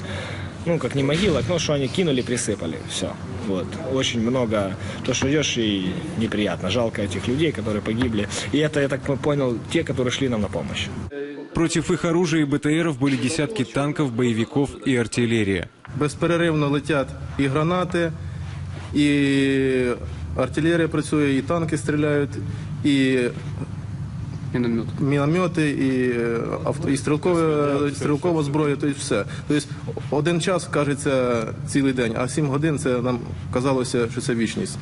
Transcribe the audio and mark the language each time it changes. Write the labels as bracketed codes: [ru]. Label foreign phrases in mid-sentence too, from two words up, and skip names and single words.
[ru] Ну, как не могилок, но что они кинули, присыпали. Все. Вот. Очень много. То, что идешь, и неприятно. Жалко этих людей, которые погибли. И это, я так понял, те, которые шли нам на помощь. Против их оружия и БТРов были десятки танков, боевиков и артиллерия. [uk] Безперервно летять і гранати, і артилерія працює, і танки стріляють, і міномети, і стрілкова зброя, тобто все. Тобто один час, кажеться, цілий день, а 7 годин це нам казалося, що це вічність.